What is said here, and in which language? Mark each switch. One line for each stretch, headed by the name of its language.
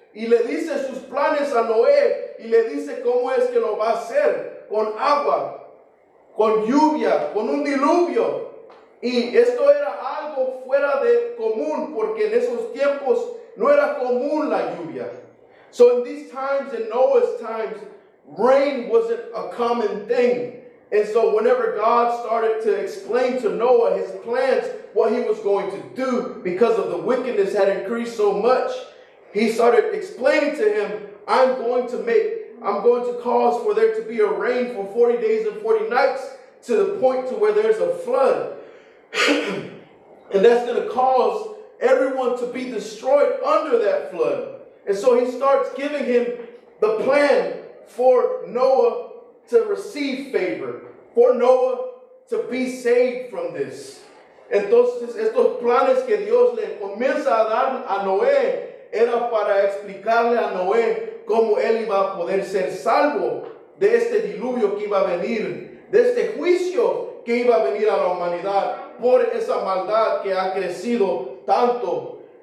Spanish: Y le dice sus planes a Noé, y le dice cómo es que lo va a hacer: con agua, con lluvia, con un diluvio. Y esto era algo fuera de común, porque en esos tiempos no era común la lluvia.
English: So in these times, in Noah's times, rain wasn't a common thing. And so whenever God started to explain to Noah his plans, what he was going to do, because of the wickedness had increased so much, he started explaining to him, I'm going to cause for there to be a rain for 40 days and 40 nights, to the point to where there's a flood. And that's going to cause everyone to be destroyed under that flood. And so he starts giving him the plan for Noah to receive favor, for Noah to be saved from this.
Spanish: Entonces, estos planes que Dios le comienza a dar a Noé era para explicarle a Noé cómo él iba a poder ser salvo de este diluvio que iba a venir de este juicio que iba a venir a la humanidad por esa maldad que ha crecido tanto.